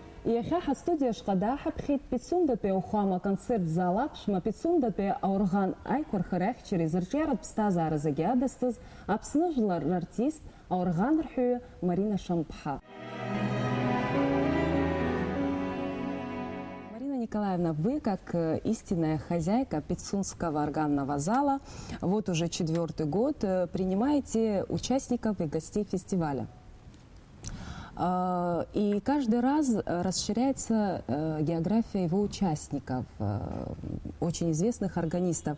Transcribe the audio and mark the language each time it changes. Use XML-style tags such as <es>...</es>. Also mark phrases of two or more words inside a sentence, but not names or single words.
<ab>Иахьа студия шҟада ҳаԥхьеит Пицундатәи ауахәама концерт зал аԥшәма Пицундатәи аорган аиқәырхара ахьчареи зырҿиаратә ԥсҭазаара зегьы адысҵаз Аԥсны жәлар рартист аорган рҳәаҩы Марина Шамԥҳа.</ab> <ru>Николаевна, вы, как истинная хозяйка Пицунского органного зала, вот уже 4-й год принимаете участников и гостей фестиваля. И каждый раз расширяется география его участников, очень известных органистов.</ru>